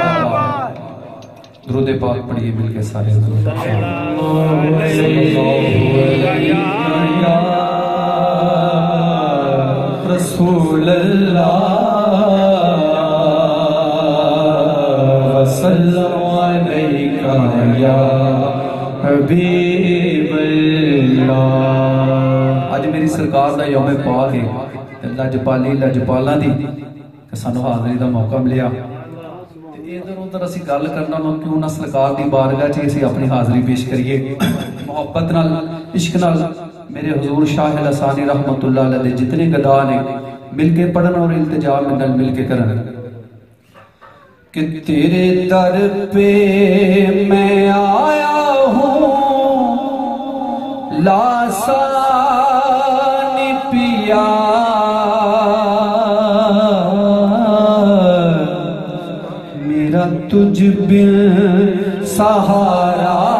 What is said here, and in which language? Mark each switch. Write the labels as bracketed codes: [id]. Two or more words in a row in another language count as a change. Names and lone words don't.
[pa] درود پاک پڑھیے مل کے سارے حضور [ar] رسول اللہ وسلم علیکہ یا حبیب اللہ [pa] آج میری سرکار دا یوم پاک ہے لجپالی لجپالاں دی کہ سانو حاضری دا موقع ملیا ادھر ادھر اسی گل کرنا کیوں نہ سرکار دی بارگاہ چ اسی اپنی حاضری پیش کریے محبت نال عشق نال میرے حضور شاہ لسانی رحمت اللہ علیہ دے جتنے گدا نے مل کے پڑھن اور التجا مل کے کرن کہ [ur] تیرے در پہ میں آیا ہوں لاسانی پیا میرا تجھ بن سہارا